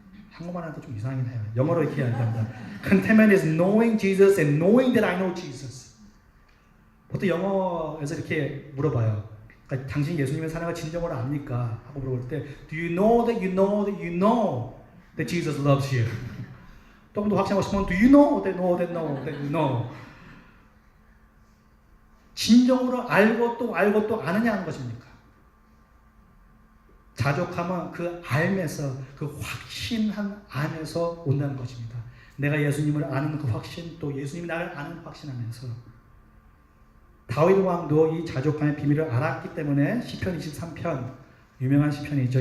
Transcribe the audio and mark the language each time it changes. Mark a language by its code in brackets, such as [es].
[ko] 한국말 하니까 좀 이상하긴 해요. 영어로 이렇게 이야기합니다. [en] Contentment is knowing Jesus and knowing that I know Jesus. [ko] 보통 영어에서 이렇게 물어봐요. 그러니까 당신 예수님의 사랑을 진정으로 압니까? 하고 물어볼 때 [en] Do you know that you know that you know that Jesus loves you? [ko] 조금 더 확신하고 싶으면 [en] Do you know that know that know that you know? [ko] 진정으로 알고 또 아느냐 하는 것입니까? 자족함은 그 알면서 그 확신한 안에서 온다는 것입니다. 내가 예수님을 아는 그 확신 또 예수님이 나를 아는 확신 안에서 다윗 왕도 이 자족함의 비밀을 알았기 때문에 시편 23편 유명한 시편이죠.